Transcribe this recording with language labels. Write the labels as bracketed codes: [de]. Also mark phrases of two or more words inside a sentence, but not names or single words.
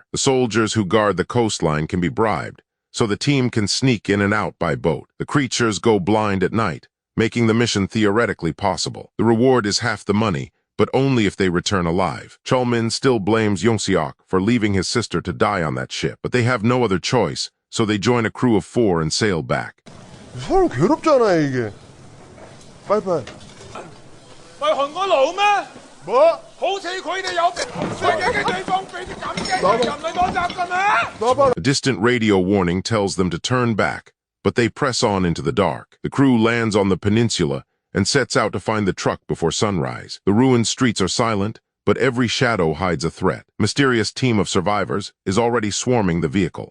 [en] The soldiers who guard the coastline can be bribed, so the team can sneak in and out by boat. The creatures go blind at night, making the mission theoretically possible. The reward is half the money, but only if they return alive. Chul-min still blames Young-seok for leaving his sister to die on that ship, but they have no other choice, so they join a crew of 4 and sail back. [ko] 사람 괴롭잖아 이게. 빨리빨리. [yue] 喂韓國佬咩？ [ko] 뭐? [yue] 好似佢哋有世界嘅地方俾啲咁嘅人嚟攞襲㗎咩？ [en] A distant radio warning tells them to turn back, but they press on into the dark. The crew lands on the peninsula and sets out to find the truck before sunrise. The ruined streets are silent, but every shadow hides a threat. A mysterious team of survivors is already swarming the vehicle.